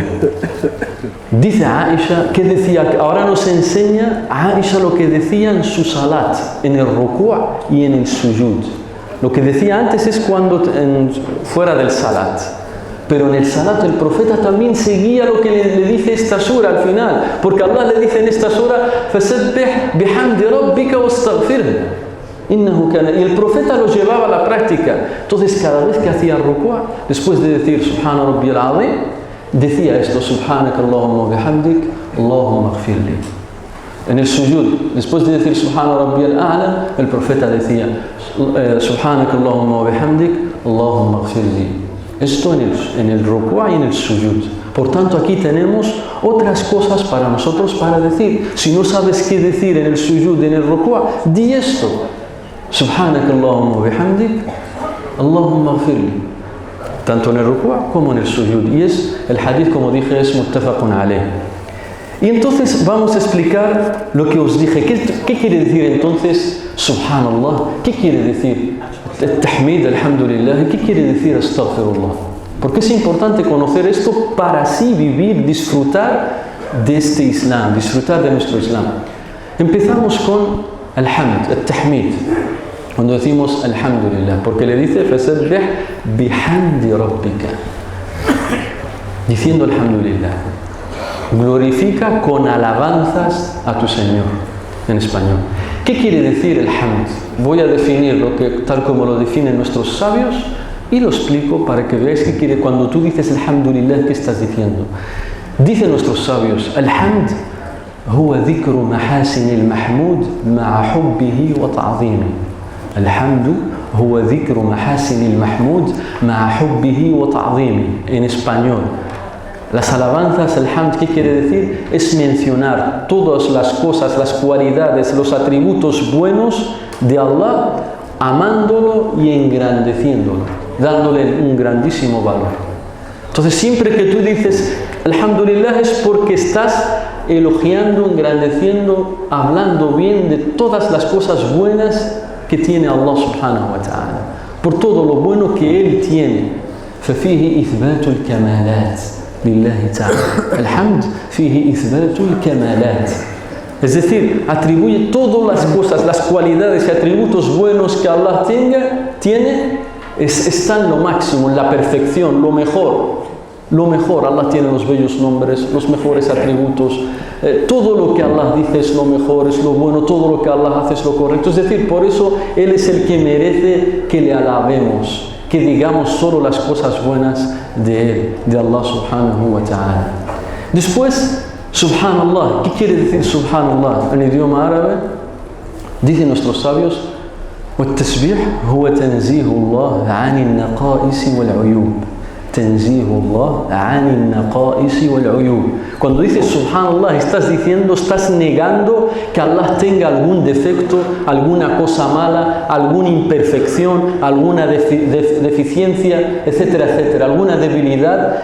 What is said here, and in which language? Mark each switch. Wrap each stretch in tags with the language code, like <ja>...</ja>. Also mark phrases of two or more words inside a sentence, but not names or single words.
<es>Dice Aisha que decía, ahora nos enseña Aisha lo que decía en su salat, en el ruku' y en el sujud. Lo que decía antes es cuando fuera del salat. Pero en el salat el profeta también seguía lo que le dice esta sura al final. Porque Allah le dice en esta sura,</es> <ar>فَسَبِّحْ بِحَمْدِ رَبِّكَ وَاسْتَغْفِرْهُ.</ar> <es>Y el profeta lo llevaba a la práctica. Entonces cada vez que hacía ruku', después de decir</es> <ar>سبحان ربي العظيم,</ar> <es>decía esto,</es> <ar>سبحانك اللهم بحمدك، اللهم اغفر لي.</ar> <es>En el sujud, después de decir</es> <ar>سبحان ربي الأعلى,</ar> <es>el profeta decía</es> <ar>سبحانك اللهم بحمدك، اللهم اغفر لي.</ar> <es>Esto en el ruku' y en el sujud. Por tanto, aquí tenemos otras cosas para nosotros para decir. Si no sabes qué decir en el sujud, en el ruku', di esto.</es> <ar>سبحانك اللهم بحمدك، اللهم اغفر لي.</ar> <es>Tanto en el ruku' como en el sujud. Y el hadith, como dije, es</es> <ar>متفق عليه.</ar> <es>Y entonces vamos a explicar lo que os dije. ¿Qué quiere decir entonces Subhanallah? ¿Qué quiere decir</es> <ar>تحميد، الحمد لله?</ar> <es>¿Qué quiere decir Astaghfirullah? Porque es importante conocer esto para así vivir, disfrutar de este Islam, disfrutar de nuestro Islam. Empezamos con</es> <ar>الحمد، التحميد.</ar> <es>Cuando decimos Alhamdulillah, porque le dice</es> <ar>فسبح بحمد ربك,</ar> <es>diciendo Alhamdulillah. Glorifica con alabanzas a tu Señor, en español. ¿Qué quiere decir el hamd? Voy a definirlo tal como lo definen nuestros sabios y lo explico para que veáis qué quiere. Cuando tú dices Alhamdulillah, ¿qué estás diciendo? Dicen nuestros sabios, el</es> <ar>حمد هو ذكر محاسن المحمود مع حبه وتعظيمه.</ar> <es>El</es> <ar>حمد هو ذكر محاسن المحمود مع حبه وتعظيمه.</ar> <es>En español, las alabanzas, el hamd, ¿qué quiere decir? Es mencionar todas las cosas, las cualidades, los atributos buenos de Allah, amándolo y engrandeciéndolo, dándole un grandísimo valor. Entonces, siempre que tú dices Alhamdulillah es porque estás elogiando, engrandeciendo, hablando bien de todas las cosas buenas que tiene Allah</es> <ar>سبحانه وتعالى,</ar> <es>por todo lo bueno que Él tiene.</es> <ar>ففيه إثبات الكمالات لله تعالى. الحمد فيه إثبات الكمالات.</ar> <es>Es decir, atribuye todas las cosas, las cualidades y atributos buenos que Allah tiene, está en lo máximo, en la perfección, lo mejor. Lo mejor, Allah tiene los bellos nombres, los mejores atributos, todo lo que Allah dice es lo mejor, es lo bueno, todo lo que Allah hace es lo correcto. Es decir, por eso Él es el que merece que le alabemos, que digamos solo las cosas buenas de Él, de Allah</es> <ar>سبحانه وتعالى.</ar> <es>Después, Subhanallah. ¿Qué quiere decir Subhanallah en idioma árabe? Dicen nuestros sabios,</es> <ar>والتسبيح هو تنزيه الله عن النقائص والعيوب. تنزيه الله عن النقائص والعيوب.</ar> <es>Cuando dices Subhanallah, estás negando que Allah tenga algún defecto, alguna cosa mala, alguna imperfección, alguna deficiencia, etcétera, etcétera, alguna debilidad.</es>